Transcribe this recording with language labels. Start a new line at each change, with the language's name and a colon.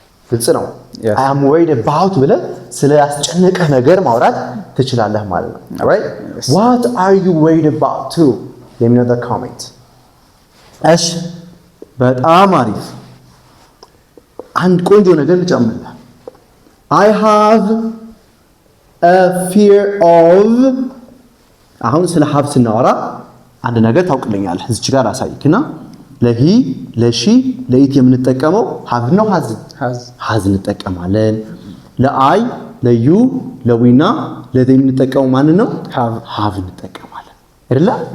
Amharic: ግልጽ ነው።
English: I am worried about
Amharic: ብለህ ስለ ያስጨነቀህ ነገር ማውራት ትችላለህ ማለት ነው። Right?
English: Yes. What are you worried about too? Let me know the comment.
Amharic: እሺ በጣም አሪፍ። አንድ ቆንጆ ነገር ልጨምርልህ።
English: I have a fear of
Amharic: አሁን ስለ ሀብ ስናወራ አንድ ነገር ታውቅልኛለህ። እዚች ጋር አሳይክና ለሂ ለሺ ለኢት የምንጠቀመው ሀብ ነው ሀዝ እንጠቀማለን። ለአይ ለዩ ለዊና ለዘ የምንጠቀመው ማን ነው ሀብ እንጠቀማለን አይደለ?